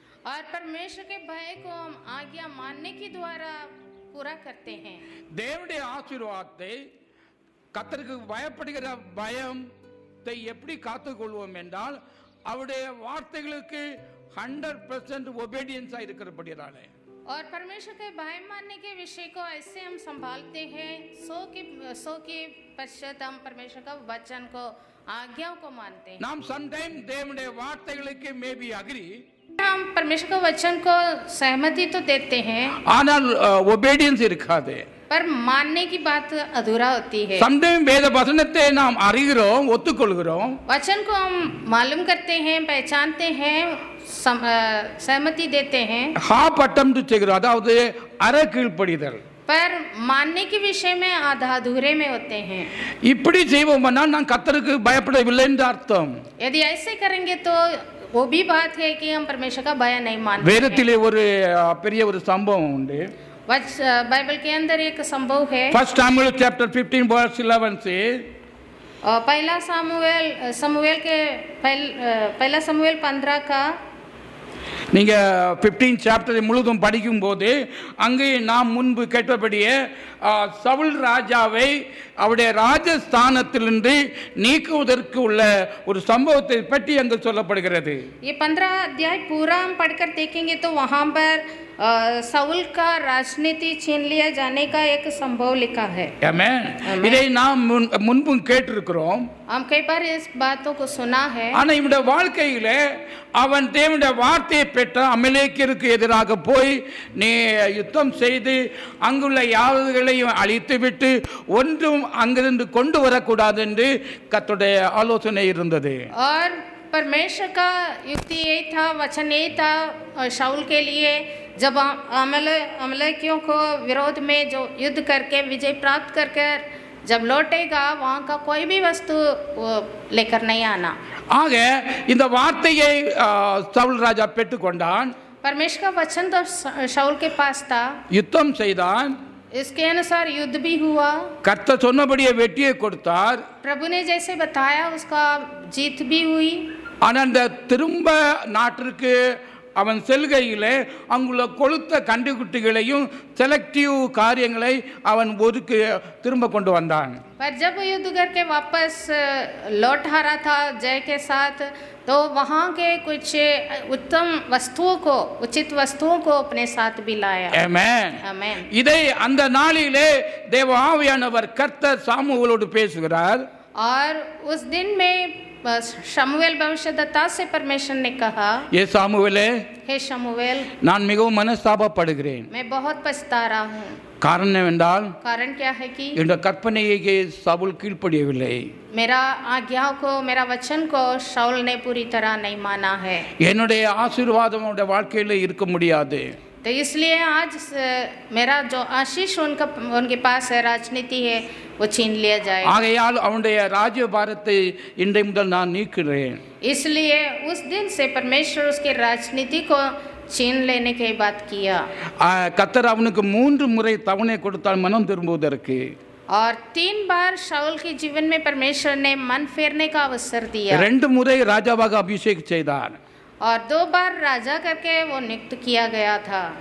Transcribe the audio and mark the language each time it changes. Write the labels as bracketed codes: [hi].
[hi] और परमेश्वर के भय को हम आज्ञा मानने के द्वारा पूरा करते हैं. [ta] தேவனுடைய ஆசீர்வாதத்தை, கர்த்தருக்கு பயப்படுகிற பயத்தை எப்படி காத்துக்கொள்வோம் என்றால், அவருடைய வார்த்தைகளுக்கு 100% ஒபீடியன்ஸா இருக்கிறபடியாலே. [hi] और परमेश्वर के भय मानने के विषय को ऐसे हम संभालते हैं 100% हम परमेश्वर का वचन को, आज्ञाओं को मानते हैं. [ta] நாம் சம்டைம் தேவனுடைய வார்த்தைகளுக்கு [en] maybe agree, [hi] हम परमेश्वर के वचन को सहमति तो देते हैं, [ta] ஆனால் ஒபீடியன்ஸ் இருக்காது. [hi] पर मानने की बात अधूरा होती है. [ta] சம்டைம் வேத வசனத்தை நாம் அறிகிறோம், ஒத்துக்கொள்கிறோம், [hi] वचन को हम मालूम करते हैं, पहचानते हैं, सहमति देते हैं, [en] half attempt [ta] செய்கிறோம், அதாவது அரை கீழ்ப்படிதல். [hi] पर मानने के विषय में आधा अधूरे में होते हैं. [ta] இப்படி செய்வோம்னா நான் கர்த்தருக்கு பயப்படவில்லை என்று அர்த்தம். [hi] यदि ऐसे करेंगे तो वो भी बात है कि हम परमेश्वर का भय नहीं मानते. [ta] வேதத்திலே ஒரு பெரிய ஒரு சம்பவம் உண்டு. [hi] बाइबल के अंदर एक संभव है. [en] 1 Samuel chapter 15 verse 11 से [hi] पहला समुएल के पहला समुएल 15 का [ta] நீங்கள் 15 சாப்டரை முழுதும் படிக்கும்போது அங்கே நாம் முன்பு கேட்டபடியே சவுல் ராஜாவை அவருடைய ராஜஸ்தானத்திலிருந்து நீக்குவதற்கு உள்ள ஒரு சம்பவத்தை பற்றி அங்கு சொல்லப்படுகிறது. [hi] ये 15 अध्याय पूरा हम पढ़कर देखेंगे तो वहाँ पर साउल का राजनीति छीन लिया जाने का एक संभव लिखा है. [ta] ஆமென். இதை நாம் முன்பும் கேட்டிருக்கிறோம். [hi] हम कई बार इस बातों को सुना है. [ta] ஆனா இவனுடைய வாழ்க்கையிலே அவன் தேவனுடைய வார்த்தையை பெற்ற அமலேக்கியருக்கு எதிராக போய் நீ யுத்தம் செய்து அங்குள்ள யாவர்களையும் அழித்துவிட்டு ஒன்றும் அங்கிருந்து கொண்டு வரக்கூடாது என்று கர்த்தருடைய ஆலோசனை இருந்தது. [hi] और परमेश्वर का युक्ति यही था, वचन यही था शाऊल के लिए, जब अमलेकियों को विरोध में जो युद्ध करके विजय प्राप्त कर जब लौटेगा वहाँ का कोई भी वस्तु लेकर नहीं आना. [ta] ஆக இந்த வார்த்தையை சவுல் ராஜா பெற்றுக்கொண்டான். [hi] परमेश्वर का वचन तो शाऊल के पास था. [ta] யுத்தம் செய்தான். [hi] इसके अनुसार युद्ध भी हुआ. [ta] கர்த்தர் சொன்னபடியே வெற்றியை கொடுத்தார். [hi] प्रभु ने जैसे बताया उसका जीत भी हुई. [ta] ஆனால் அந்த திரும்ப நாட்டிற்கு அவன் செல்கையிலே அங்குள்ள கொளுத்த கண்டுகுட்டிகளையும் செலக்டிவ் காரியங்களை அவன் ஒதுக்கு திரும்ப கொண்டு வந்தான். [hi] पर जब युद्ध करके वापस लौट आ रहा था जय के साथ, तो वहाँ के कुछ उत्तम वस्तुओं को, उचित वस्तुओं को अपने साथ भी लाया. [ta] ஆமென். [hi] आमेन. [ta] இதை அந்த நாளிலே தேவ ஆவியானவர் கர்த்தர் சாமுவேலோடு பேசுகிறார். [hi] और उस दिन में शमूएल भविष्यद्वक्ता से परमेश्वर ने कहा, [ta] ஏ சாமுவேலே, [hi] हे शमूएल, [ta] நான் மிகவும் மனஸ்தாபப்படுகிறேன். [hi] मैं बहुत पछता रहा हूँ. [ta] காரணம் என்னவென்றால் [hi] कारण क्या है कि [ta] இந்த கற்பனையை சவுல் கீழ்ப்படியவில்லை. [hi] मेरा आज्ञाओं को, मेरा वचन को शाऊल ने पूरी तरह नहीं माना है. [ta] என்னுடைய ஆசீர்வாதம் அவனுடைய வாழ்க்கையில இருக்க முடியாது. [hi] तो इसलिए आज मेरा जो आशीष उनके पास है, राजनीति है, वो छीन लिया जाए. [ta] ஆகையால் அவனுடைய ராஜ்ய பாரத்தை இன்றை முதல் நான் நீக்குகிறேன். [hi] इसलिए उस दिन से परमेश्वर उसके राजनीति को छीन लेने की बात किया. [ta] கர்த்தர் அவனுக்கு 3 முறை தவணை கொடுத்தால் மனம் திரும்புவதற்கு. [hi] और 3 बार शाऊल के जीवन में परमेश्वर ने मन फेरने का अवसर दिया. [ta] 2 முறை ராஜாவாக அபிஷேகம் செய்தார். [hi] और 2 बार राजा करके वो नियुक्त किया गया था.